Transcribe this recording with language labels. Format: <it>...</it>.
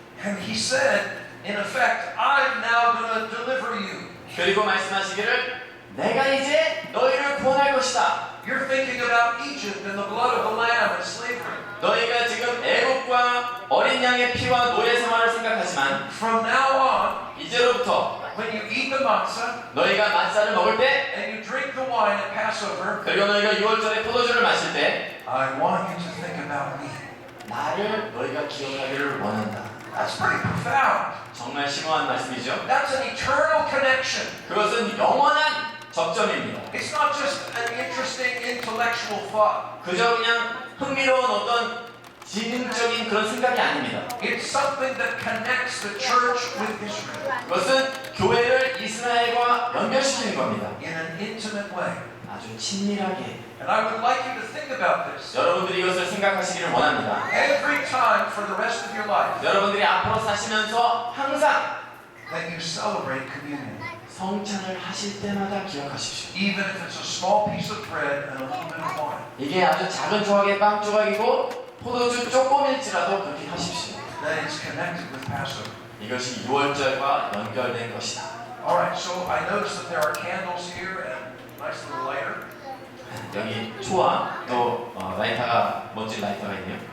<en>And he said, in effect, I'm now going to deliver you.</en> <ko>그리고 말씀하시기를 내가 이제 너희를 구원할 것이다.</ko> <en>You're thinking about Egypt and the blood of the lamb and slavery.</en> <ko>너희가 지금 애국과 어린 양의 피와 노예 생활을 생각하지만</ko> <en>From now on,</en> <ko>이제로부터</ko> <en>when you eat the matzah</en> <ko>너희가 만사를 먹을 때</ko> <en>and you drink the wine at Passover,</en> <ko>그리고 너희가 6월절에 포도주를 마실 때</ko> <en>I want you to think about me.</en> <ko>나를 너희가 기억하기를 원한다.</ko> <en>That's pretty profound.</en> <ko>정말 심오한 말씀이죠.</ko> <en>That's an eternal connection.</en> <ko>그것은 영원한 접점입니다.</ko> <en>It's not just an interesting intellectual thought.</en> <ko>그저 그냥 흥미로운 어떤 지능적인 그런 생각이 아닙니다.</ko> <en>It's something that connects the church with Israel</en> <ko>그것은 교회를 이스라엘과 연결시키는 겁니다.</ko> <en>in an intimate way.</en> <ko>아주 친밀하게.</ko> <en>And I would like you to think about this.</en> <ko>여러분들이 이것을 생각하시기를 원합니다.</ko> <en>Every time for the rest of your life</en> <ko>여러분들이 앞으로 사시면서 항상</ko> <en>that you celebrate communion,</en> <ko>성찬을 하실 때마다 기억하십시오.</ko> <en>even if it's a small piece of bread and a little bit of wine,</en> <ko>이게 아주 작은 조각의 빵 조각이고 포도주 조금일지라도 그렇게 하십시오.</ko> <en>that it's connected with Passover.</en> <ko>이것이 6월절과 연결된 것이다.</ko> <en>All right, so I notice that there are candles here and nice little lighter.</en> <ko>여기 초와 또 라이터가 멋진 라이터가 있네요.</ko>